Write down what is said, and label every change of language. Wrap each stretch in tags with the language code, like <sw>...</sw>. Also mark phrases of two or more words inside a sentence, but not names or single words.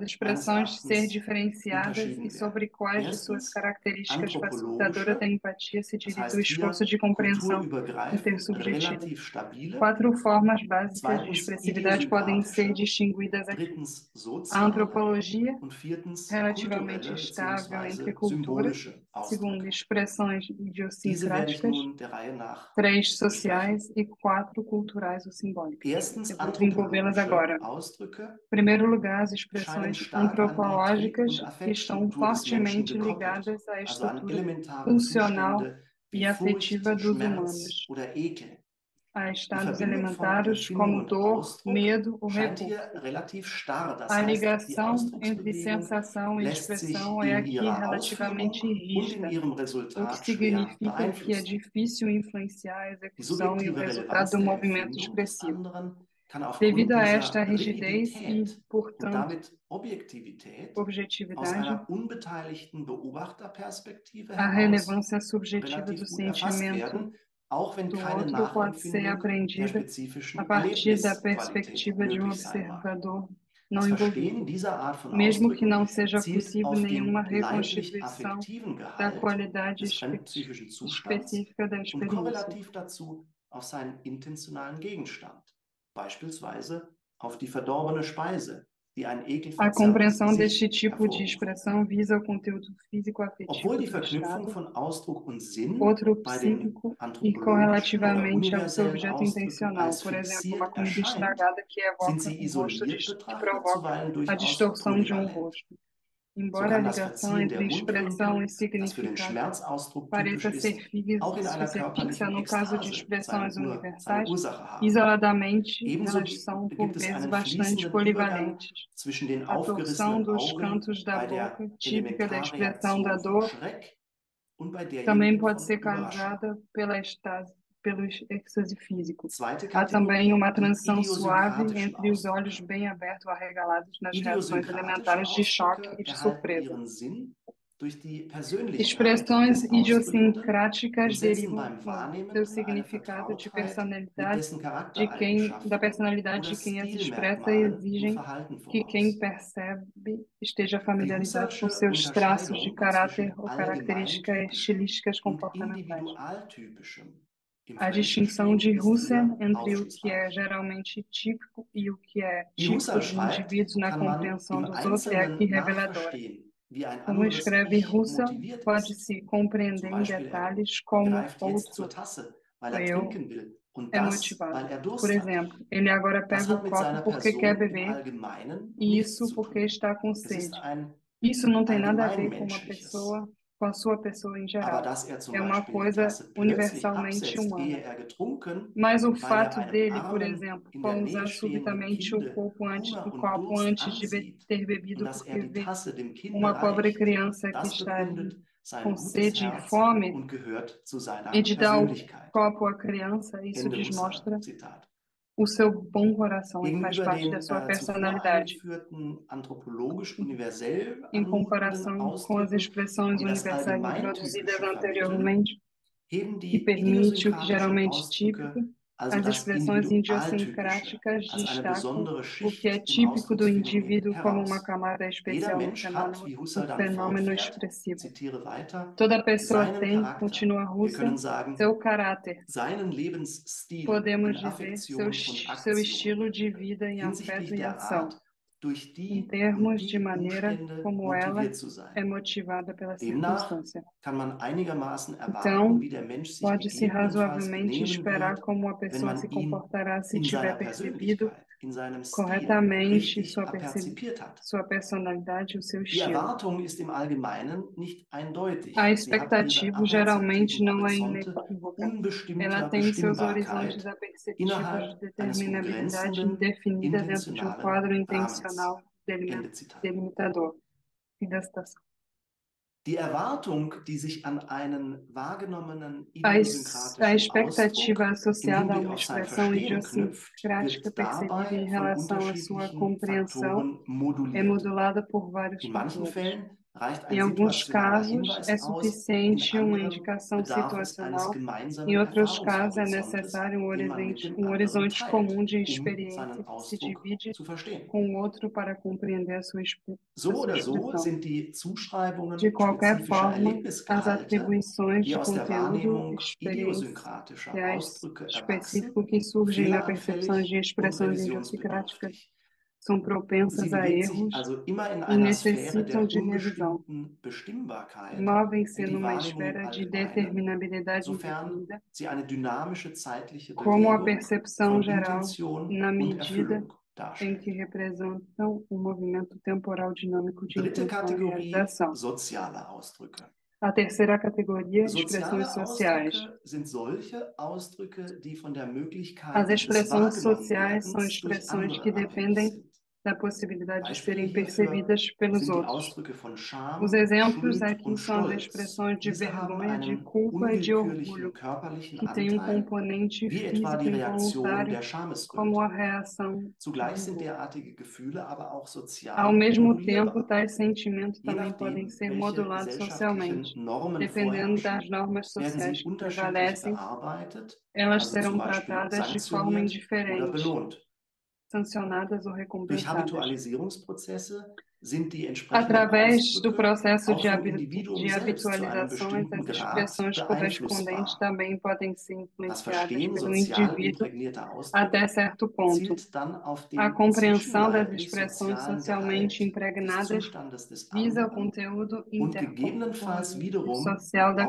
<de>hier meines</de> <pt>expressões ser</pt> <de>Erachtens</de> <pt>diferenciadas e</pt> <de>unterschieden werden.</de> <pt>sobre quais de suas</pt> <de>Erstens,</de> <pt>características facilitadoras da</pt> <de>anthropologische,</de> <pt>empatia se</pt> <de>das</de> <pt>dirige o</pt> <de>heißt</de> <pt>esforço</pt> <de>hier</de> <pt>de compreensão</pt> <de>kulturübergreifend</de> <pt>intersubjetiva.</pt> <de>relativ stabile.</de> <pt>4 formas básicas de</pt> <de>Zweitens,</de> <pt>expressividade podem ser</pt> <de>idiosynkratische.</de> <pt>distinguidas aqui.</pt> <de>Drittens,</de> <pt>A</pt> <de>soziale.</de> <pt>antropologia,</pt> <de>Und viertens,</de> <pt>relativamente</pt> <de>kulturelle</de> <pt>estável entre</pt> <de>bzw.</de> <pt>culturas.</pt> <de>symbolische</de> <pt>Segundo,</pt> <de>Ausdrücke.</de> <pt>expressões</pt> <de>Diese werde ich</de> <pt>idiosincráticas.</pt> <de>nun der Reihe nach 3, besprechen.</de> <pt>sociais. E 4, culturais ou simbólicas.</pt> <de>Erstens,</de> <pt>Eu vou desenvolvê-las</pt> <de>anthropologische</de> <pt>agora.</pt> <de>Ausdrücke</de> <pt>Em primeiro lugar, as</pt> <de>scheinen</de> <pt>expressões</pt> <de>stark an die Trieb-</de> <pt>antropológicas</pt> <de>und</de> <pt>que estão</pt> <de>Affektstruktur des Menschen</de> <pt>fortemente</pt> <de>gekoppelt,</de> <pt>ligadas à</pt> <de>also an</de> <pt>estrutura</pt> <de>elementare</de> <pt>funcional</pt> <de>Zustände</de> <pt>e</pt> <de>wie</de> <pt>afetiva</pt> <de>Furcht,</de> <pt>dos</pt> <de>Schmerz</de> <pt>humanos,</pt> <de>oder Ekel.</de> <pt>a</pt> <de>Die</de> <pt>estados</pt> <de>Verbindung von</de> <pt>elementares</pt> <de>Empfindung</de> <pt>como</pt> <de>und</de> <pt>dor,</pt> <de>Ausdruck</de> <pt>medo ou</pt> <de>scheint hier</de> <pt>repulsa.</pt> <de>relativ starr. Das</de> <pt>A</pt> <de>heißt, die</de> <pt>ligação entre</pt> <de>Ausdrucksbewegung</de> <pt>sensação e</pt> <de>lässt sich</de> <pt>expressão é</pt> <de>in</de> <pt>aqui</pt> <de>ihrer Ausführung</de> <pt>relativamente</pt> <de>und in</de> <pt>rígida,</pt> <de>ihrem</de> <pt>o que</pt> <de>Resultat schwer</de> <pt>significa que é</pt> <de>beeinflussen.</de> <pt>difícil influenciar a</pt> <de>Die</de> <pt>execução e o</pt> <de>subjektive</de> <pt>resultado</pt> <de>Relevanz</de> <pt>do</pt> <de>der</de> <pt>movimento</pt> <de>Empfindung des</de> <pt>expressivo.</pt> <de>anderen kann aufgrund</de> <pt>Devido a esta</pt> <de>dieser</de> <pt>rigidez e,</pt> <de>Rigidität und</de> <pt>portanto,</pt> <de>damit Objektivität aus</de> <pt>objetividade,</pt> <de>einer unbeteiligten Beobachterperspektive</de> <pt>a</pt> <de>heraus</de> <pt>relevância subjetiva do</pt> <de>relativ gut erfasst</de> <pt>sentimento</pt> <de>werden, auch wenn</de> <pt>do</pt> <de>keine</de> <pt>outro pode ser</pt> <de>Nachempfindung der</de> <pt>apreendida a</pt> <de>spezifischen</de> <pt>partir da</pt> <de>Erlebnisqualität</de> <pt>perspectiva de um</pt> <de>möglich sein mag.</de> <pt>observador não</pt> <de>Das Verstehen</de> <pt>envolvido,</pt> <de>dieser Art von</de> <pt>mesmo que</pt> <de>Ausdrücken</de> <pt>não seja</pt> <de>zielt</de> <pt>possível</pt> <de>auf</de> <pt>nenhuma</pt> <de>den</de> <pt>reconstituição</pt> <de>leiblich-affektiven</de> <pt>da</pt> <de>Gehalt</de> <pt>qualidade</pt> <de>des fremdpsychischen Zustands</de> <pt>específica da</pt> <de>und</de> <pt>experiência.</pt> <de>korrelativ dazu auf seinen intentionalen Gegenstand, beispielsweise auf die verdorbene Speise, die ein</de> <pt>A</pt> <de>ekelverzerrtes</de> <pt>compreensão</pt> <de>Gesicht</de> <pt>deste tipo de</pt> <de>hervorruft.</de> <pt>expressão visa o conteúdo físico-afetivo</pt> <de>Obwohl die</de> <pt>do</pt> <de>Verknüpfung</de> <pt>estado,</pt> <de>von Ausdruck und Sinn</de> <pt>outro</pt> <de>bei den</de> <pt>psíquico e</pt> <de>anthropologischen oder</de> <pt>correlativamente ao seu</pt> <de>universellen</de> <pt>objeto</pt> <de>Ausdrücken</de> <pt>intencional,</pt> <de>als</de> <pt>por exemplo, uma</pt> <de>fixiert</de> <pt>comida</pt> <de>erscheint,</de> <pt>estragada que</pt> <de>sind</de> <pt>evoca</pt> <de>sie</de> <pt>um rosto</pt> <de>isoliert</de> <pt>que</pt> <de>betrachtet</de> <pt>provoca</pt> <de>zuweilen</de> <pt>a</pt> <de>durchaus</de> <pt>distorção de um</pt> <de>polyvalent.</de> <pt>rosto.</pt> <de>So</de> <pt>Embora a</pt> <de>kann das</de> <pt>ligação</pt> <de>Verziehen der</de> <pt>entre expressão e</pt> <de>Mundwinkel, das für den</de> <pt>significado</pt> <de>Schmerzausdruck typisch</de> <pt>pareça ser</pt> <de>ist, auch in einer</de> <pt>fixa</pt> <de>körperlichen</de> <pt>no caso de</pt> <de>Ekstase</de> <pt>expressões</pt> <de>seine</de> <pt>universais,</pt> <de>Ursache haben.</de> <pt>isoladamente</pt> <de>Ebenso</de> <pt>elas são por</pt> <de>gibt es</de> <pt>vezes</pt> <de>einen</de> <pt>bastante</pt> <de>fließenden Übergang</de> <pt>polivalentes.</pt> <de>zwischen den</de> <pt>A torção</pt> <de>aufgerissenen</de> <pt>dos</pt> <de>Augen</de> <pt>cantos da</pt> <de>bei</de> <pt>boca,</pt> <de>der</de> <pt>típica da expressão da</pt> <de>Elementarreaktion von</de> <pt>dor,</pt> <de>Schreck und bei</de> <pt>também</pt> <de>derjenigen</de> <pt>pode</pt> <de>von</de> <pt>ser</pt> <de>Überraschung.</de> <pt>causada pela estase pelo êxtase físico.</pt> <de>Zweite</de> <pt>Há também uma</pt> <de>Kategorie, die</de> <pt>transição suave</pt> <de>idiosynkratischen</de> <pt>entre os olhos</pt> <de>Ausdrücke.</de> <pt>bem abertos ou arregalados nas reações</pt> <de>Idiosynkratische</de> <pt>elementares de choque</pt> <de>Ausdrücke</de> <pt>e de</pt> <de>erhalten</de> <pt>surpresa.</pt> <de>ihren Sinn durch die Persönlichkeit</de> <pt>Expressões</pt> <de>des Ausdrückenden</de> <pt>idiosincráticas</pt> <de>und setzen</de> <pt>derivam</pt> <de>beim</de> <pt>seu</pt> <de>Wahrnehmen eine</de> <pt>significado de</pt> <de>Vertrautheit mit</de> <pt>personalidade</pt> <de>dessen</de> <pt>da</pt> <de>Charaktereigenschaften</de> <pt>personalidade</pt> <de>oder</de> <pt>de quem as expressa e</pt> <de>Stilmerkmalen im</de> <pt>exigem</pt> <de>Verhalten</de> <pt>que quem</pt> <de>voraus.</de> <pt>percebe esteja</pt> <de>Die</de> <pt>familiarizado com</pt> <de>Husserlsche</de> <pt>seus traços de</pt> <de>Unterscheidung</de> <pt>caráter</pt> <de>zwischen</de> <pt>ou características</pt> <de>allgemeintypischem</de> <pt>estilísticas</pt> <de>und</de> <pt>comportamentais.</pt> <de>individualtypischem im</de> <pt>A distinção</pt> <de>Fremdverstehen</de> <pt>de</pt> <de>ist</de> <pt>Husserl</pt> <de>hier</de> <pt>entre o que é</pt> <de>aufschlussreich.</de> <pt>geralmente típico e o que é</pt> <de>Wie</de> <pt>típico</pt> <de>Husserl</de> <pt>de</pt> <de>schreibt,</de> <pt>indivíduos na</pt> <de>kann man</de> <pt>compreensão</pt> <de>im</de> <pt>dos outros é aqui</pt> <de>Einzelnen</de> <pt>reveladora.</pt> <de>nachverstehen, wie ein</de> <pt>Como</pt> <de>anderes</de> <pt>escreve</pt> <de>Ich</de> <pt>Husserl,</pt> <de>motiviert ist.</de> <pt>pode-se compreender</pt> <de>Zum</de> <pt>em</pt> <de>Beispiel, er</de> <pt>detalhes como</pt> <de>greift jetzt zur</de> <pt>outro</pt> <de>Tasse, weil er</de> <pt>eu</pt> <de>trinken will und</de> <pt>é</pt> <de>das,</de> <pt>motivado.</pt> <de>weil er</de> <pt>Por</pt> <de>Durst hat.</de> <pt>exemplo, ele agora</pt> <de>Das</de> <pt>pega o</pt> <de>hat mit</de> <pt>copo</pt> <de>seiner</de> <pt>porque quer</pt> <de>Person im</de> <pt>beber,</pt> <de>Allgemeinen</de> <pt>e</pt> <de>nichts</de> <pt>isso</pt> <de>zu</de> <pt>porque</pt> <de>tun.</de> <pt>está com</pt> <de>Es ist</de> <pt>sede.</pt> <de>ein</de> <pt>Isso não tem nada a ver com uma</pt> <de>allgemeinmenschliches.</de> <pt>pessoa, com a sua pessoa em</pt> <de>Aber</de> <pt>geral.</pt> <de>dass er zum</de> <pt>É uma</pt> <de>Beispiel die</de> <pt>coisa</pt> <de>Tasse plötzlich</de> <pt>universalmente</pt> <de>absetzt, ehe</de> <pt>humana.</pt> <de>er getrunken,</de> <pt>Mas o</pt> <de>weil er</de> <pt>fato</pt> <de>einem</de> <pt>dele, por</pt> <de>armen,</de> <pt>exemplo,</pt> <de>in der</de> <pt>pousar</pt> <de>Nähe stehenden</de> <pt>subitamente o</pt> <de>Kinde Hunger und</de> <pt>copo</pt> <de>Durst</de> <pt>antes de</pt> <de>ansieht</de> <pt>ter</pt> <de>und</de> <pt>bebido</pt> <de>dass er</de> <pt>porque</pt> <de>die</de> <pt>vê</pt> <de>Tasse dem Kinde</de> <pt>uma pobre</pt> <de>reicht,</de> <pt>criança que</pt> <de>das</de> <pt>está ali</pt> <de>bekundet sein</de> <pt>com</pt> <de>gutes</de> <pt>sede e</pt> <de>Herz</de> <pt>fome</pt> <de>und gehört zu</de> <pt>e</pt> <de>seiner</de> <pt>de dar o</pt> <de>Persönlichkeit.</de> <pt>copo à criança, isso</pt> <de>Ende</de> <pt>desmostra</pt> <de>Husserl-Zitat.</de> <pt>o seu bom coração e faz</pt> <de>Gegenüber</de> <pt>parte da</pt> <de>den</de> <pt>sua</pt> <de>zuvor</de> <pt>personalidade,</pt> <de>eingeführten anthropologisch universell</de> <pt>em</pt> <de>anmutenden</de> <pt>comparação com as</pt> <de>Ausdrücken,</de> <pt>expressões</pt> <de>die das</de> <pt>universais introduzidas</pt> <de>Allgemeintypische vermitteln,</de> <pt>anteriormente,</pt> <de>heben</de> <pt>que</pt> <de>die</de> <pt>permite o que</pt> <de>idiosynkratischen</de> <pt>geralmente típico,</pt> <de>Ausdrücke, also</de> <pt>as</pt> <de>das</de> <pt>expressões</pt> <de>Individualtypische,</de> <pt>idiosincráticas</pt> <de>als eine</de> <pt>destacam</pt> <de>besondere</de> <pt>o que é</pt> <de>Schicht im</de> <pt>típico do</pt> <de>Ausdrucksphänomen</de> <pt>indivíduo como uma</pt> <de>heraus.</de> <pt>camada</pt> <de>Jeder</de> <pt>especial</pt> <de>Mensch hat, wie</de> <pt>no</pt> <de>Husserl dann</de> <pt>fenômeno</pt> <de>fortfährt,</de> <pt>expressivo.</pt> <de>zitiere weiter,</de> <pt>Toda pessoa</pt> <de>seinen</de> <pt>tem,</pt> <de>Charakter.</de> <pt>continua</pt> <de>Wir</de> <pt>Husserl,</pt> <de>können sagen,</de> <pt>seu caráter.</pt> <de>seinen Lebensstil</de> <pt>Podemos</pt> <de>in</de> <pt>dizer</pt> <de>Affektion und</de> <pt>seu</pt> <de>Aktion</de> <pt>estilo de vida em afeto</pt> <de>hinsichtlich</de> <pt>e</pt> <de>der</de> <pt>ação,</pt> <de>Art, durch</de> <pt>em</pt> <de>die und</de> <pt>termos de</pt> <de>die</de> <pt>maneira</pt> <de>Umstände</de> <pt>como ela</pt> <de>motiviert zu sein.</de> <pt>é motivada pela</pt> <de>Demnach</de> <pt>circunstância.</pt> <de>kann man einigermaßen erwarten,</de> <pt>Então,</pt> <de>wie der Mensch sich</de> <pt>pode-se</pt> <de>gegebenenfalls</de> <pt>razoavelmente</pt> <de>benehmen</de> <pt>esperar</pt> <de>wird,</de> <pt>como a</pt> <de>wenn</de> <pt>pessoa se</pt> <de>man ihn</de> <pt>comportará se</pt> <de>in</de> <pt>tiver</pt> <de>seiner</de> <pt>percebido</pt> <de>Persönlichkeit, in seinem Stil</de> <pt>corretamente</pt> <de>richtig aperzipiert hat.</de> <pt>sua personalidade e o seu</pt> <de>Die</de> <pt>estilo.</pt> <de>Erwartung ist im Allgemeinen nicht eindeutig.</de> <pt>A</pt> <de>Sie hat ihre</de> <pt>expectativa geralmente</pt> <de>aperzeptiven</de> <pt>não é</pt> <de>Horizonte</de> <pt>inequívoca. Ela</pt> <de>unbestimmter</de> <pt>tem seus horizontes</pt> <de>Bestimmbarkeit</de> <pt>aperceptivos de</pt> <de>innerhalb eines</de> <pt>determinabilidade</pt> <de>begrenzenden,</de> <pt>indefinida dentro de um</pt> <de>intentionalen</de> <pt>quadro</pt> <de>Rahmens.</de> <pt>intencional</pt> <de>Ende Zitat.</de> <pt>delimitador. Fim da citação.</pt> <de>Die Erwartung, die sich an einen wahrgenommenen</de> <pt>A</pt> <de>idiosynkratischen</de> <pt>expectativa</pt> <de>Ausdruck im</de> <pt>associada a</pt> <de>Hinblick</de> <pt>uma</pt> <de>auf sein</de> <pt>expressão</pt> <de>Verstehen knüpft,</de> <pt>idiosincrática</pt> <de>wird</de> <pt>percebida</pt> <de>dabei</de> <pt>em</pt> <de>von</de> <pt>relação à sua</pt> <de>unterschiedlichen</de> <pt>compreensão</pt> <de>Faktoren</de> <pt>é</pt> <de>moduliert.</de> <pt>modulada por vários</pt> <de>In manchen</de> <pt>fatores.</pt> <de>Fällen reicht</de> <pt>Em</pt> <de>ein</de> <pt>alguns</pt> <de>situationaler</de> <pt>casos, é</pt> <de>Hinweis aus, in</de> <pt>suficiente uma</pt> <de>anderen</de> <pt>indicação</pt> <de>bedarf es eines</de> <pt>situacional. Em</pt> <de>gemeinsamen</de> <pt>outros casos, é</pt> <de>Erfahrungshorizontes,</de> <pt>necessário</pt> <de>den man mit dem</de> <pt>um</pt> <de>anderen</de> <pt>horizonte comum</pt> <de>teilt,</de> <pt>de</pt> <de>seinen</de> <pt>experiência que se</pt> <de>Ausdruck</de> <pt>divide</pt> <de>zu verstehen.</de> <pt>com o outro para compreender a</pt> <de>So</de> <pt>a sua</pt> <de>oder so</de> <pt>expressão.</pt> <de>sind die</de> <pt>De</pt> <de>Zuschreibungen</de> <pt>qualquer</pt> <de>spezifischer</de> <pt>forma, as</pt> <de>Erlebnisgehalte,</de> <pt>atribuições</pt> <de>die</de> <pt>de</pt> <de>aus der</de> <pt>conteúdo</pt> <de>Wahrnehmung idiosynkratischer Ausdrücke erwachsen,</de> <pt>específico que surgem na percepção de</pt> <de>fehleranfällig und</de> <pt>expressões idiosincráticas</pt> <de>revisionsbedürftig.</de> <pt>são</pt> <de>Sie</de> <pt>propensas a</pt> <de>bewegt sich</de> <pt>erros</pt> <de>also immer in</de> <pt>e</pt> <de>einer Sphäre</de> <pt>necessitam</pt> <de>der</de> <pt>de revisão.</pt> <de>unbestimmten Bestimmbarkeit</de> <pt>Movem-se</pt> <de>wie die</de> <pt>numa</pt> <de>Wahrnehmung</de> <pt>esfera de</pt> <de>allgemeine,</de> <pt>determinabilidade</pt> <de>sofern</de> <pt>indefinida,</pt> <de>sie eine dynamische zeitliche</de> <pt>como a</pt> <de>Bewegung</de> <pt>percepção</pt> <de>von</de> <pt>geral,</pt> <de>Intention</de> <pt>na</pt> <de>und</de> <pt>medida</pt> <de>Erfüllung</de> <pt>em que</pt> <de>darstellt.</de> <pt>representam um movimento temporal dinâmico de</pt> <de>Dritte</de> <pt>intenção e</pt> <de>Kategorie,</de> <pt>realização.</pt> <de>soziale Ausdrücke.</de> <pt>A terceira categoria,</pt> <de>Soziale</de> <pt>expressões sociais.</pt> <de>Ausdrücke sind solche Ausdrücke, die von der Möglichkeit</de> <pt>As</pt> <de>des</de> <pt>expressões sociais são</pt> <de>Wahrgenommenwerdens durch</de> <pt>expressões que</pt> <de>andere abhängig</de> <pt>dependem</pt> <de>sind.</de> <pt>da possibilidade de</pt> <de>Beispiele</de> <pt>serem</pt> <de>hierfür</de> <pt>percebidas pelos</pt> <de>sind die</de> <pt>outros.</pt> <de>Ausdrücke von</de> <pt>Os</pt> <de>Scham,</de> <pt>exemplos</pt> <de>Schuld</de> <pt>aqui</pt> <de>und</de> <pt>são as</pt> <de>Stolz.</de> <pt>expressões de</pt> <de>Diese haben</de> <pt>vergonha, de</pt> <de>einen</de> <pt>culpa e de</pt> <de>unwillkürlichen</de> <pt>orgulho,</pt> <de>körperlichen</de> <pt>que têm um</pt> <de>Anteil,</de> <pt>componente</pt> <de>wie etwa die</de> <pt>físico</pt> <de>Reaktion</de> <pt>involuntário,</pt> <de>der</de> <pt>como a</pt> <de>Schamesröte.</de> <pt>reação</pt> <de>Zugleich</de> <pt>do</pt> <de>sind</de> <pt>dor.</pt> <de>derartige Gefühle aber auch</de> <pt>Ao</pt> <de>sozial</de> <pt>mesmo tempo,</pt> <de>modulierbar,</de> <pt>tais sentimentos</pt> <de>je</de> <pt>também podem</pt> <de>nachdem,</de> <pt>ser</pt> <de>welche</de> <pt>modulados</pt> <de>gesellschaftlichen</de> <pt>socialmente.</pt> <de>Normen</de> <pt>Dependendo das</pt> <de>vorherrschen,</de> <pt>normas</pt> <de>werden</de> <pt>sociais</pt> <de>sie</de> <pt>que</pt> <de>unterschiedlich</de> <pt>prevalecem,</pt> <de>bearbeitet,</de> <pt>elas</pt> <de>also zum</de> <pt>serão</pt> <de>Beispiel</de> <pt>tratadas de forma</pt> <de>sanktioniert oder</de> <pt>indiferente,</pt> <de>belohnt.</de> <pt>sancionadas ou</pt> <de>Durch</de> <pt>recompensadas.</pt> <de>Habitualisierungsprozesse sind die entsprechenden</de> <pt>Através do</pt> <de>Ausdrücke</de> <pt>processo</pt> <de>auch vom Individuum</de> <pt>de</pt> <de>selbst zu einem</de> <pt>habitualizações,</pt> <de>bestimmten</de> <pt>as</pt> <de>Grad</de> <pt>expressões correspondentes</pt> <de>beeinflussbar.</de> <pt>também podem ser</pt> <de>Das</de> <pt>influenciadas</pt> <de>Verstehen</de> <pt>pelo</pt> <de>sozial</de> <pt>indivíduo</pt> <de>imprägnierter</de> <pt>até</pt> <de>Ausdrücke</de> <pt>certo ponto.</pt> <de>zielt dann auf</de> <pt>A</pt> <de>den</de> <pt>compreensão das expressões</pt> <de>zwischenleiblich-sozialen</de> <pt>socialmente</pt> <de>Gehalt des</de> <pt>impregnadas</pt> <de>Zustandes des</de> <pt>visa o</pt> <de>anderen</de> <pt>conteúdo</pt> <de>und gegebenenfalls wiederum</de> <pt>social da</pt>